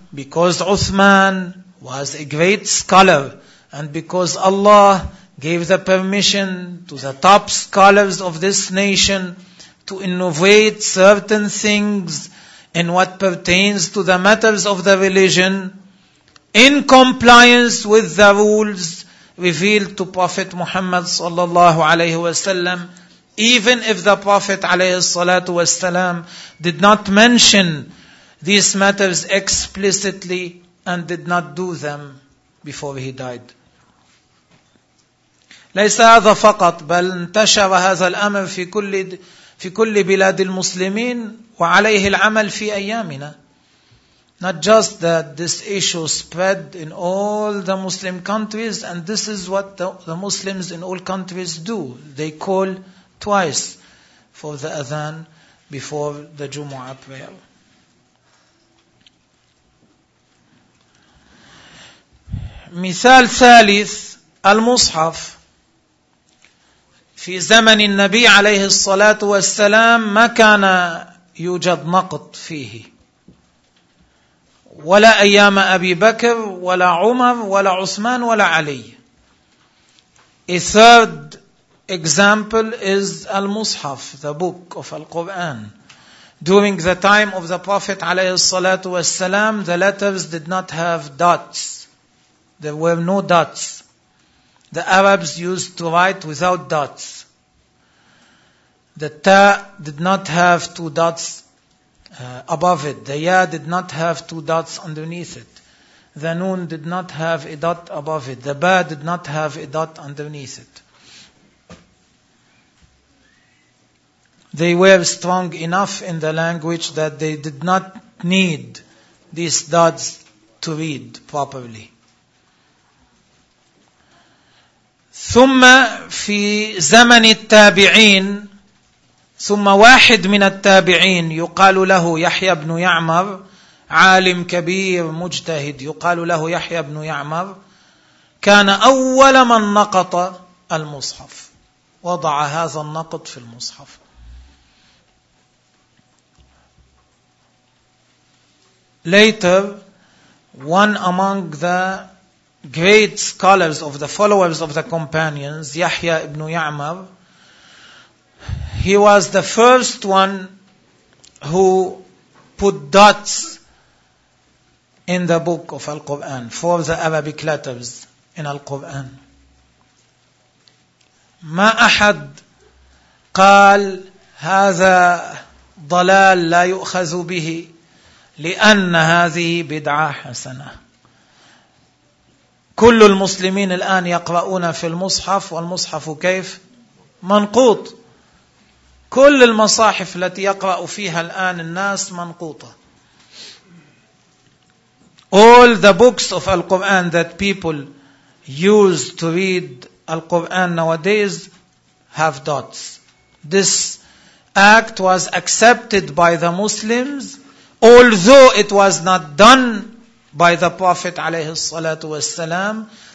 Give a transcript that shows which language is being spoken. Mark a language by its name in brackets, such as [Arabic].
[English] Because Uthman was a great scholar, and because Allah gave the permission to the top scholars of this nation to innovate certain things in what pertains to the matters of the religion in compliance with the rules revealed to Prophet Muhammad [Arabic] sallallahu alayhi wa sallam, [English] Even if the Prophet [Arabic] عليه الصلاة والسلام [English] did not mention these matters explicitly and did not do them before he died. [Arabic] ليس هذا فقط بل انتشر هذا الأمر في كل بلاد المسلمين وعليه العمل في أيامنا. [English] Not just that this issue spread in all the Muslim countries, and this is what the Muslims in all countries do. They call twice for the Adhan before the Jumu'ah prayer. [Arabic] مثال ثالث المصحف. في زمن النبي عليه الصلاة والسلام ما كان يوجد نقط فيه ولا أيام أبي بكر ولا عمر ولا عثمان ولا علي. [English] A third example is المصحف, the book of Al-Quran. During the time of the Prophet [Arabic] عليه الصلاة والسلام, [English] the letters did not have dots. There were no dots. The Arabs used to write without dots. The ta did not have two dots above it. The ya did not have two dots underneath it. The noon did not have a dot above it. The ba did not have a dot underneath it. They were strong enough in the language that they did not need these dots to read properly. [Arabic] ثم في زمن التابعين, ثم واحد من التابعين يقال له يحيى بن يعمر, عالم كبير مجتهد يقال له يحيى بن يعمر, كان أول من نقط المصحف, وضع هذا النقط في المصحف. [English] Later, one among the great scholars of the followers of the companions, Yahya ibn Ya'mar, he was the first one who put dots in the book of Al-Quran for the Arabic letters in Al-Quran. [Arabic] ما أحد قال هذا ضلال لا يؤخذ به لأن هذه بدعة حسنة. كل المسلمين الآن يقرؤون في المصحف, والمصحف كيف؟ منقوط. كل المصاحف التي يقرأ فيها الآن الناس منقوطة. [English] All the books of Al-Quran that people use to read Al-Quran nowadays have dots. This act was accepted by the Muslims, although it was not done by the Prophet [Arabic] عليه الصلاة والسلام.